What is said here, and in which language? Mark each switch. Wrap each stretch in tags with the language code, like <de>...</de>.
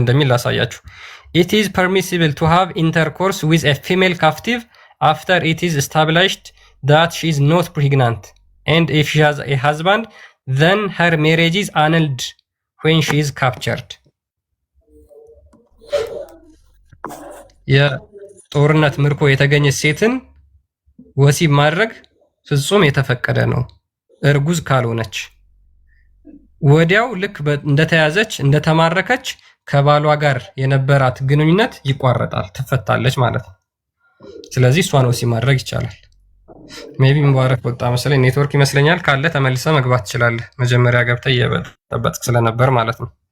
<am>ላሳያችሁ።</am> <en>It is permissible to have intercourse with a female captive after it is established that she is not pregnant and if she has a husband then her marriage is annulled when she is captured.</en> <am>የጦርነት ምርኮ የተገኘች ሴትን ወሲብ ማድረግ ፍጹም የተፈቀደ ነው እርጉዝ ካልሆነች። ወዲያው ልክ እንደተያዘች እንደተማረከች ከባሏ ጋር የነበራት ግንኙነት ይቋረጣል፣ ትፈታለች ማለት ነው። ስለዚህ እሷን ወሲብ ማድረግ ይቻላል። ሜቢ ሙባረክ ወጣ መሰለኝ፣ ኔትወርክ ይመስለኛል። ካለ ተመልሰ መግባት ትችላለህ። መጀመሪያ ገብተህ እየበጠበጥክ ስለነበር ማለት ነው።</am>